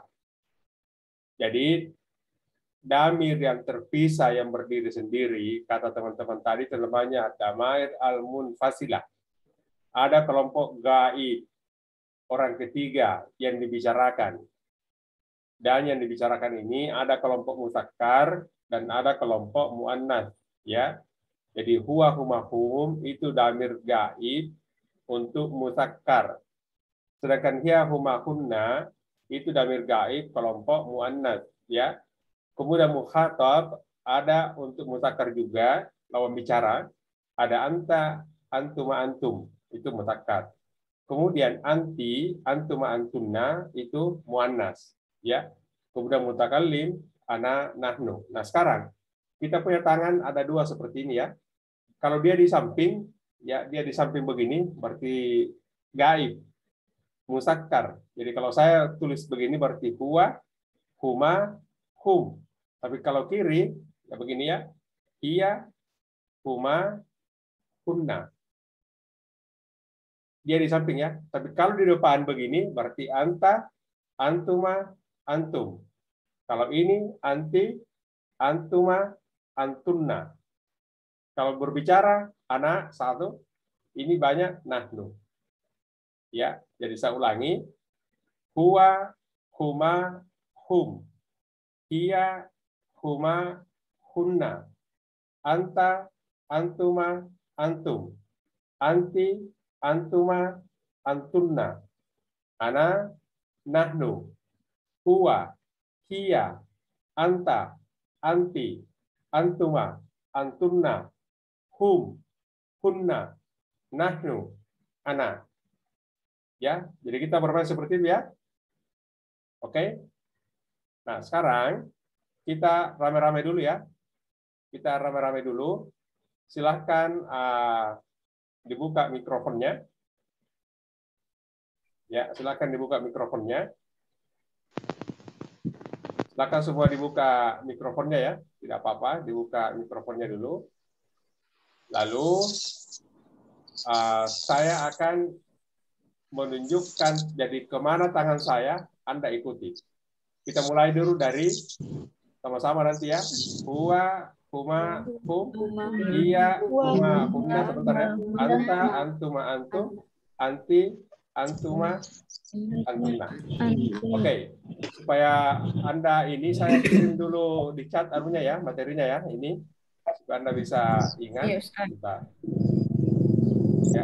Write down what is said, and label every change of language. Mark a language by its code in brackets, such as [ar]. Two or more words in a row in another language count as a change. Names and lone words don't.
[id] Jadi damir yang terpisah yang berdiri sendiri, kata teman-teman tadi terjemahnya [ar] ضمائر المنفصلة. [id] Ada kelompok gaib, orang ketiga yang dibicarakan. Dan yang dibicarakan ini ada kelompok muzakkar dan ada kelompok muannats, ya. Jadi [ar] هو هما هم [id] itu damir gaib untuk muzakkar. Sedangkan [ar] هي هما هن [id] itu damir gaib kelompok muannats, ya. Kemudian mukhatab ada untuk muzakkar juga, lawan bicara. Ada [ar] أنت أنتما أنتم, [id] itu muzakkar. Kemudian [ar] أنتِ أنتما أنتن [id] itu muannas, ya. Kemudian mutakallim [ar] أنا نحن. [id] Nah, sekarang kita punya tangan ada dua seperti ini, ya. Kalau dia di samping, ya dia di samping begini berarti gaib, muzakkar. Jadi kalau saya tulis begini berarti [ar] هو هما هم. [id] Tapi kalau kiri ya begini, ya. [ar] هي هما هن. [id] Dia di samping, ya. Tapi kalau di depan begini berarti [ar] أنت أنتما أنتم. [id] Kalau ini [ar] أنتِ أنتما أنتن. [id] Kalau berbicara anak satu, ini banyak nahnu. Ya, jadi saya ulangi. [ar] هو هما هم. هي هما, hunna. أنت أنتما أنتم. أنتِ أنتما أنتن. أنا نحن. هو هي أنت أنتِ أنتما أنتن هم هن نحن أنا. [id] Ya, jadi kita bermain seperti itu, ya. Oke. Nah, sekarang kita rame-rame dulu, ya. Kita rame-rame dulu. Silahkan dibuka mikrofonnya. Ya, silahkan dibuka mikrofonnya. Silahkan semua dibuka mikrofonnya, ya. Tidak apa-apa, dibuka mikrofonnya dulu. Lalu saya akan menunjukkan jadi kemana tangan saya, Anda ikuti. Kita mulai dulu dari sama-sama nanti, ya. [ar] هو هما هم هي هما, [id] humna, sebentar, ya. [ar] أنت أنتما أنتم أنتِ أنتما أنتن. [id] Oke, supaya Anda ini saya kirim dulu di chat anunya, ya, materinya, ya, ini supaya Anda bisa ingat. Bentar. Ya.